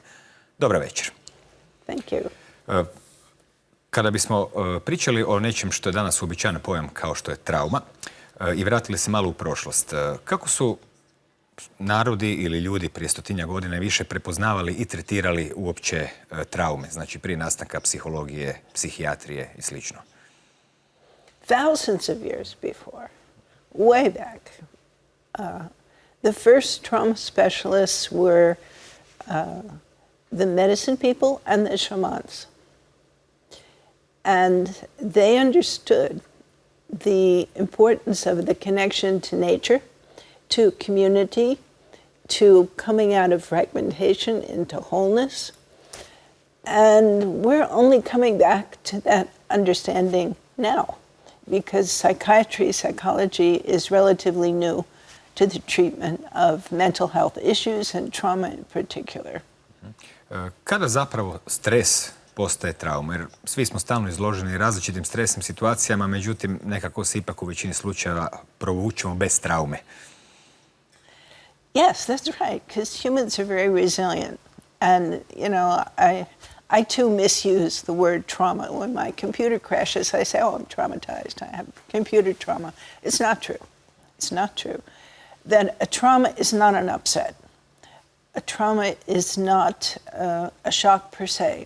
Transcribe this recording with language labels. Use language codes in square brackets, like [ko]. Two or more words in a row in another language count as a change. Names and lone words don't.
[hr] Dobro večer. [en] Thank you. [hr] Kada bismo pričali o nečem što je danas uobičajen pojam kao što je trauma i vratili se malo u prošlost, kako su narodi ili ljudi prije 100 godina više prepoznavali i tretirali uopće traume, znači prije nastanka psihologije, psihijatrije i slično? [en] Thousands of years before, way back, the first trauma specialists were the medicine people and the shamans. And they understood the importance of the connection to nature, to community, to coming out of fragmentation into wholeness. And we're only coming back to that understanding now, because psychiatry, psychology is relatively new to the treatment of mental health issues and trauma in particular. [hr] Kada zapravo stres postaje trauma? Jer svi smo stalno izloženi različitim stresnim situacijama, međutim nekako se ipak u većini slučajeva provučemo bez traume. [en] Yes, that's right, because humans are very resilient. And, you know, I too misuse the word trauma. When my computer crashes, I say, oh, I'm traumatized. I have computer trauma. It's not true. It's not true. That a trauma is not an upset. A trauma is not a shock per se.